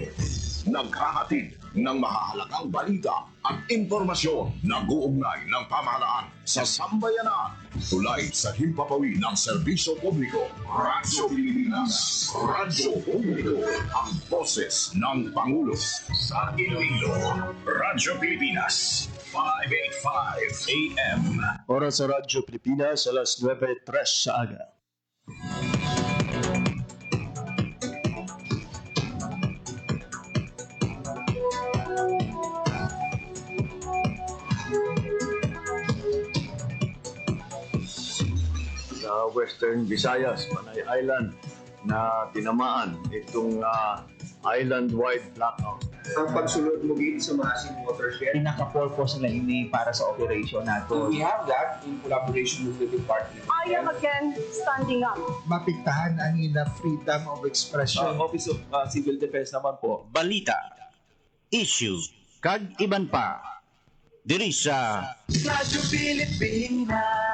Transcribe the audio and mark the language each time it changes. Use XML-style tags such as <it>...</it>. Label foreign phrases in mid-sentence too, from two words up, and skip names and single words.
<tl>Naghahatid ng mahahalagang balita at impormasyon na guugnay ng pamahalaan sa sambayanan. Tulay sa himpapawid ng serbisyo publiko. Radyo Pilipinas. Radyo Publiko. Ang boses ng Pangulo. Sa Iloilo, Radyo Pilipinas. 585 AM.</tl> <hil>Oras sa Radyo Pilipinas, alas 9:03 sa aga. Sa Western Visayas, Panay Island, na tinamaan itong</hil> <en>island-wide blackout.</en> <hil>Ang pagsulod mo gid sa Masin watershed. Pinaka-purpose nila ini para sa operation nato.</hil> <en>We have that in collaboration with the department. I am again standing up.</en> <hil>Mapiktahan ang ina</hil> <en>freedom of expression.</en> <tl>Office of Civil Defense naman po.</tl> <hil>Balita, issue, kag iban pa. Diri sa Radyo Pilipinas.</hil>